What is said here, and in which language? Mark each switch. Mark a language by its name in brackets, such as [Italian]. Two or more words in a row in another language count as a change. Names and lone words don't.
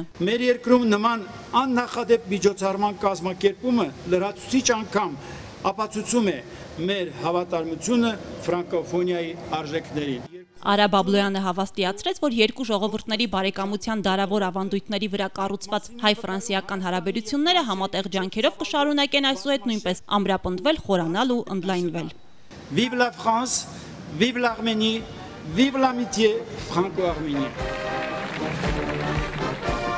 [Armenian] Մեր երկրում նման աննախադեպ միջոցառման կազմակերպումը լրացուցիչ անգամ ապացուցում է մեր հավատարմությունը ֆրանկոֆոնիայի արժեքներին։ Արա Բաբլոյանը հավաստիացրեց, որ երկու ժողովուրդների բարեկամության դարավոր ավանդույթների վրա կառուցված հայ-ֆրանսիական հարաբերությունները համատեղ ջանքերով կշարունակեն այսուհետ նույնպես ամրապնդվել, խորանալ ու ընդլայնվել։ [French] Vive la France, vive l'Arménie, vive l'amitié franco-arménienne։